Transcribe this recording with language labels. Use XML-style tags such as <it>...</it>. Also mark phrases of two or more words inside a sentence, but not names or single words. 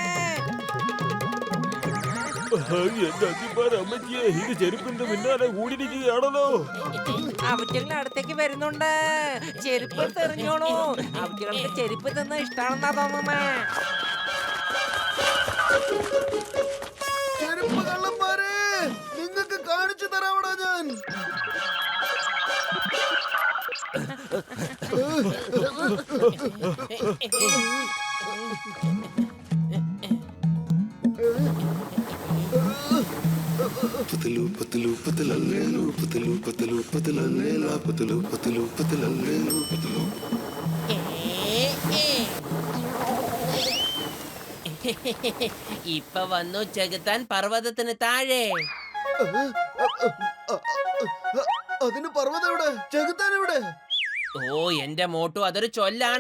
<ml>എന്റെ അത്തിപ്പാര അമ്മച്ചിയെ ഇത് ചെരുപ്പിന്റെ പിന്നാലെ കൂടിയിരിക്കുകയാണല്ലോ. അവറ്റങ്ങൾ അടുത്തേക്ക് വരുന്നുണ്ട്. ചെരുപ്പ് തെറിഞ്ഞോളൂ. അവറ്റകൾക്ക് ചെരുപ്പ് തിന്ന് ഇഷ്ടാണെന്നാ തോന്നുന്നേ. ചെരുപ്പ് കള്ളന്മാരെ, നിങ്ങൾക്ക് കാണിച്ചു തരാവടാ ഞാൻ. पतलू पतलू पतलल्लेलू पतलू पतलू पतलल्लेला पतलू पतलू पतलल्लेलू पतलू. ഇപ്പൊ വന്നു ചെകുത്താൻ പർവ്വതത്തിന് താഴെ. അതിന് പർവ്വതം എവിടെ? ചെകുത്താൻ എവിടെ? ഓ എന്റെ മോട്ടു, അതൊരു ചൊല്ലാണ്.</ml>